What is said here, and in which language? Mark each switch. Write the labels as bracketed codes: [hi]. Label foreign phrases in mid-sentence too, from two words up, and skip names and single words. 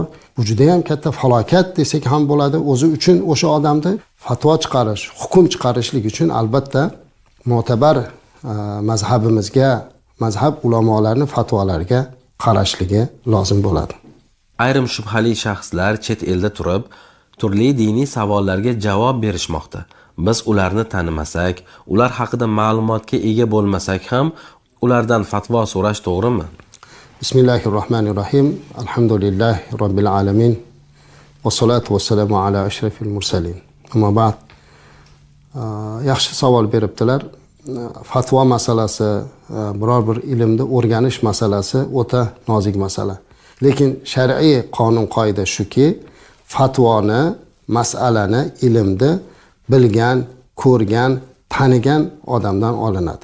[uz] Bu juda ham katta falokat desak ham bo'ladi. O'zi uchun o'sha odamni fatvo chiqarish, hukm chiqarishlik uchun albatta mo'tabar mazhabimizga, mazhab ulamolarining fatvolariga qarashligi lozim bo'ladi. Ayrim shubhali shaxslar chet elda turib, turli diniy savollarga javob berishmoqda. Biz ularni tanimasak, ular haqida ma'lumotga ega bo'lmasak ham ulardan fatvo so'rash to'g'rimi? [ar] بسم الله الرحمن الرحيم. الحمد لله رب العالمين. والصلاة والسلام على أشرف المرسلين. أما بعد, [uz] yaxshi savol beribdilar. Fatvo masalasi, biror bir ilmni o'rganish masalasi o'ta nozik masala. Lekin shar'iy qonun qoida shuki, fatvoni, masalani, ilmni bilgan, ko'rgan, tanigan odamdan olinadi.